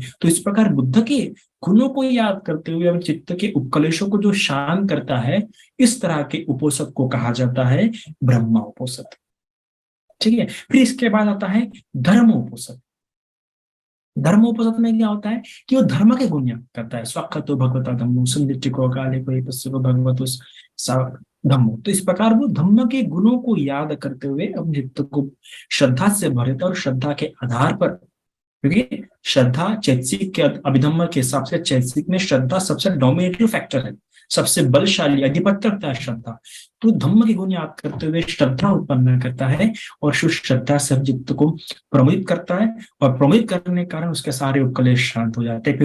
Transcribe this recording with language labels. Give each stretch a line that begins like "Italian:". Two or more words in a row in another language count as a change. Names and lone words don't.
Hindi: तो इस प्रकार बुद्ध के गुणों को याद करते हुए अपने चित्त के उपकलेशों को जो शांत करता है, इस तरह के उपोषद को कहा जाता है ब्रह्म उपोषद। ठीक है। फिर इसके बाद आता है धर्मोपोषद। धर्मोपोषद में क्या होता है कि वो धर्म के गुण याद करता है।
Pali: स्वखतो भगवता धम्मो संदिष्टिको काले कोई पश्चिको भगवतो धम्मो।
Hindi: तो इस प्रकार वो धम्म के गुणों को याद करते हुए अपने चित्त को श्रद्धा से भर देता है, और श्रद्धा के आधार पर, क्योंकि श्रद्धा चैतसिक के अभिधम्म के हिसाब से चैतसिक में श्रद्धा सबसे
English: dominative factor
Hindi: है, सबसे बलशाली अधिपत्य रखता है श्रद्धा। तो धम्म के गुण याद करते हुए श्रद्धा उत्पन्न करता है, और श्रद्धा से चित्त को प्रमोदित करता है, और प्रमोदित करने के कारण उसके सारे उपकलेश शांत हो जाते हैं।